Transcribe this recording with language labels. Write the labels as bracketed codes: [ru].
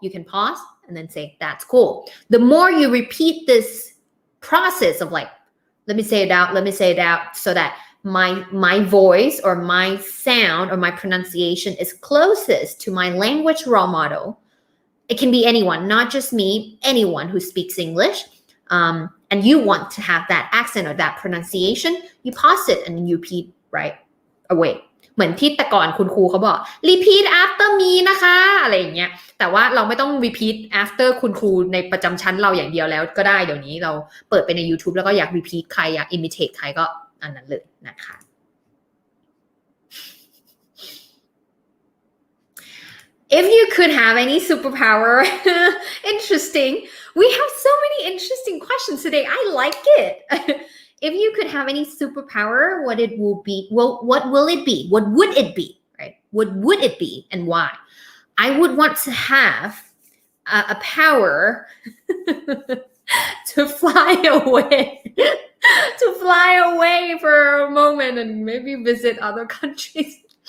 [en] You can pause and then say that's cool. The more you repeat this process of like, let me say it out so that my voice or my sound or my pronunciation is closest to my language role model. It can be anyone, not just me, anyone who speaks English. And you want to have that accent or that pronunciation, you pause it and you repeat right away. [th] เหมือนที่แต่ก่อนคุณครูเขาบอก [en] repeat after me [th] นะคะอะไรอย่างเงี้ยแต่ว่าเราไม่ต้อง repeat after คุณครูในประจำชั้นเราอย่างเดียวแล้วก็ได้เดี๋ยวนี้เราเปิดไปใน YouTube แล้วก็อยาก repeat ใครอยาก imitate ใครก็อันนั้นเลยนะคะ [en] If you could have any superpower, interesting. We have so many interesting questions today. I like it. If you could have any superpower, what it will be? Well, what will it be? What would it be? Right? What would it be and why? I would want to have a power to fly away to fly away for a moment and maybe visit other countries.